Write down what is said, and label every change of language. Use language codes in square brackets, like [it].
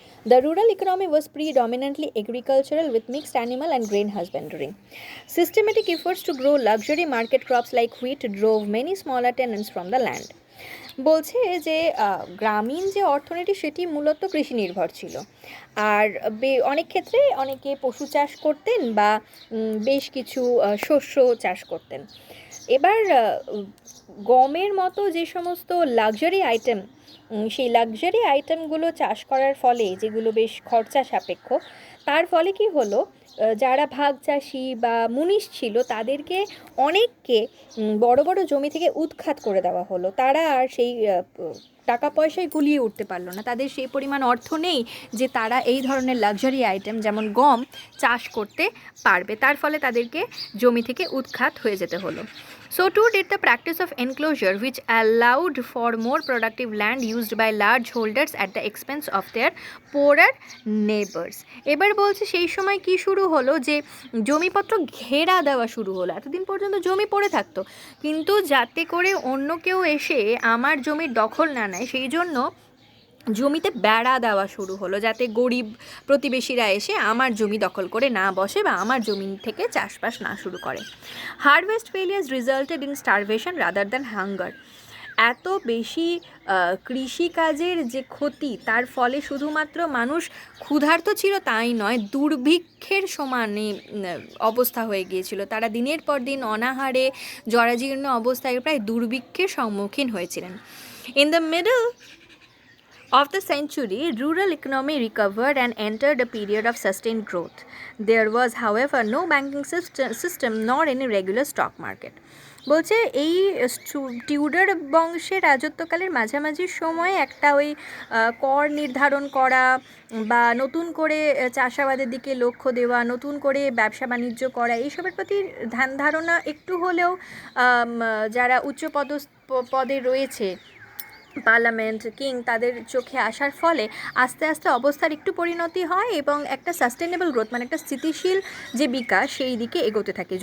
[en] The rural economy was predominantly agricultural with mixed animal and grain husbandry. Systematic efforts to grow luxury market crops like wheat drove many smaller tenants from the land. [bn] বলছে যে গ্রামীণ যে অর্থনীতি সেটি মূলত কৃষি নির্ভর ছিল, আর অনেক ক্ষেত্রে অনেকে পশু চাষ করতেন বা বেশ কিছু শস্য চাষ করতেন। এবার গমের মতো যে সমস্ত লাক্সারি আইটেম, সেই লাক্সারি আইটেমগুলো চাষ করার ফলে, যেগুলো বেশ খরচা সাপেক্ষ, তার ফলে কি হলো, যারা ভাগ চাষি বা মুনিশ ছিল তাদেরকে অনেককে বড় বড় জমি থেকে উৎখাত করে দেওয়া হলো। তারা আর সেই টাকা পয়সায় গুলিয়ে উঠতে পারলো না, তাদের সেই পরিমাণ অর্থ নেই যে তারা এই ধরনের লাক্সারি আইটেম যেমন গম চাষ করতে পারবে, তার ফলে তাদেরকে জমি থেকে উৎখাত হয়ে যেতে হলো। [en] So too did the practice of enclosure, which allowed for more productive land used by large holders at the expense of their poorer neighbors. [bn] এবার বলছে সেই সময় কি শুরু হলো, যে জমিপত্র ঘেরা দেওয়া শুরু হলো। এতদিন পর্যন্ত জমি পড়ে থাকতো, কিন্তু যাতে করে অন্য কেউ এসে আমার জমির দখল না নেয়, সেই জন্য জমিতে বেড়া দেওয়া শুরু হলো, যাতে গরিব প্রতিবেশীরা এসে আমার জমি দখল করে না বসে বা আমার জমি থেকে চাষবাস না শুরু করে। [en] Harvest failures resulted in starvation rather than hunger. [bn] এত বেশি কৃষিকাজের যে ক্ষতি, তার ফলে শুধুমাত্র মানুষ ক্ষুধার্ত ছিল তাই নয়, দুর্ভিক্ষের সমানে অবস্থা হয়ে গিয়েছিল। তারা দিনের পর দিন অনাহারে জরাজীর্ণ অবস্থায় প্রায় দুর্ভিক্ষের সম্মুখীন হয়েছিলেন। [en] In the middle of the century, rural economy recovered and entered a period of sustained growth. There was, however, no banking system nor any regular stock market. [bn] বলছে এই টিউডার বংশের রাজত্বকালের মাঝামাঝি সময়ে একটা ওই কর নির্ধারণ করা বা নতুন করে চাষাবাদের দিকে লক্ষ্য দেওয়া, নতুন করে ব্যবসা বাণিজ্য করা, এইসবের প্রতি ধ্যান ধারণা একটু হলেও যারা উচ্চ পদে রয়েছে, পার্লামেন্ট, কিং, তাদের চোখে আসার ফলে আস্তে আস্তে অবস্থার একটু পরিণতি হয় এবং একটা সাস্টেনেবল গ্রোথ, মানে একটা স্থিতিশীল যে বিকাশ, সেই দিকে এগোতে থাকে।